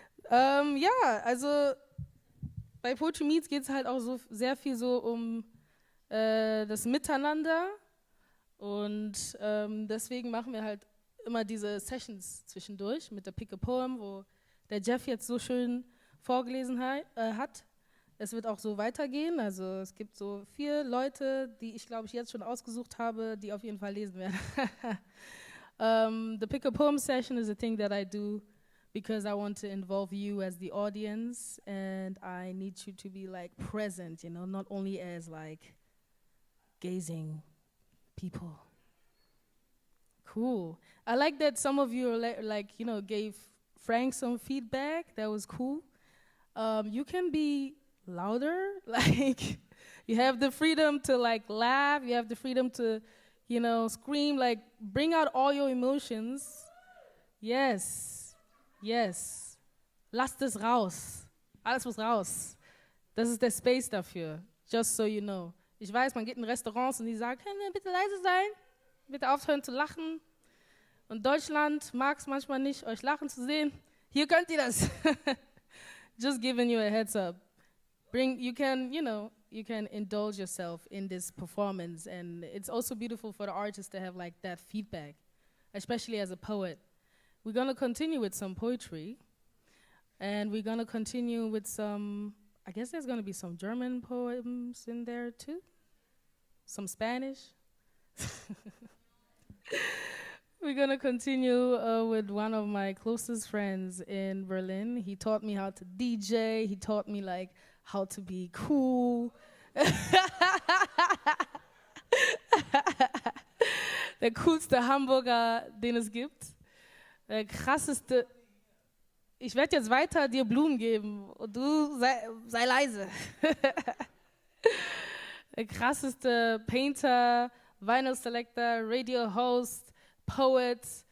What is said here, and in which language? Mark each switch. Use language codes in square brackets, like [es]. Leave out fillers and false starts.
[de] Ja, also bei Poetry Meets geht es halt auch so sehr viel so um das Miteinander, und deswegen machen wir halt immer diese Sessions zwischendurch mit der Pick a Poem, wo der Jeff jetzt so schön vorgelesen hat. Es wird auch so weitergehen, also es gibt so 4 Leute, die ich glaube ich jetzt schon ausgesucht habe, die auf jeden Fall lesen werden. [en] The Pick a Poem session is a thing that I do because I want to involve you as the audience, and I need you to be like present, you know, not only as like gazing people. Cool. I like that some of you like, you know, gave Frank some feedback. That was cool. You can be louder. Like, you have the freedom to like laugh. You have the freedom to, you know, scream. Like, bring out all your emotions. Yes. Yes. [de] Lasst es raus. Alles muss raus. Das ist der Space dafür. [en] Just so you know. [de] Ich weiß, man geht in Restaurants und die sagen, können wir bitte leise sein? Bitte aufhören zu lachen. Und Deutschland mag es manchmal nicht, euch lachen zu sehen. Hier könnt ihr das. [en] Just giving you a heads up. You can indulge yourself in this performance, and it's also beautiful for the artist to have like that feedback, especially as a poet. We're gonna continue with some poetry. And we're gonna continue with some, I guess there's gonna be some German poems in there too. Some Spanish. We're gonna continue with one of my closest friends in Berlin. He taught me how to DJ. He taught me like how to be cool. [de] Der coolste Hamburger, den es gibt. Der krasseste. Ich werde jetzt weiter dir Blumen geben und du sei leise. Der krasseste Painter, Vinyl Selector, Radio Host, Poet.